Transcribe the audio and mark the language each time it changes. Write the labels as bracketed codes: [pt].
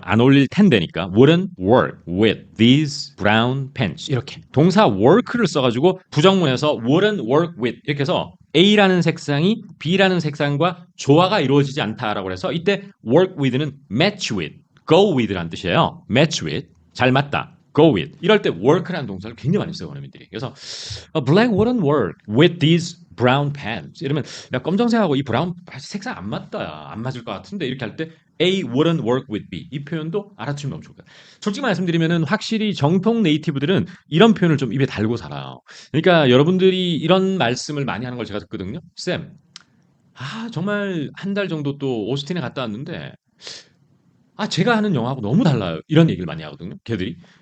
[ko] 안 어울릴 텐데니까 [en] wouldn't work with these brown pants [ko] 이렇게 동사 work를 써가지고 부정문에서 wouldn't work with 이렇게 해서 A라는 색상이 B라는 색상과 조화가 이루어지지 않다라고 해서 이때 work with는 [en] match with, go with [ko] 라는 뜻이에요. [en] match with, [ko] 잘 맞다. [en] go with. [ko] 이럴 때 work라는 동사를 굉장히 많이 써요, 원어민들이. [en] 그래서 black wouldn't work with these brown pants. [ko] 이러면 야, 검정색하고 이 브라운 색상 안 맞다. 야. 안 맞을 것 같은데 이렇게 할 때 [en] A wouldn't work with B. [ko] 이 표현도 알아두면 너무 좋을 거예요. 솔직히 말씀드리면은 확실히 정통 네이티브들은 이런 표현을 좀 입에 달고 살아요. 그러니까 여러분들이 이런 말씀을 많이 하는 걸 제가 듣거든요. 쌤, 정말 한 달 정도 또 오스틴에 갔다 왔는데 제가 하는 영화하고 너무 달라요. 이런 얘기를 많이 하거든요. 걔들이.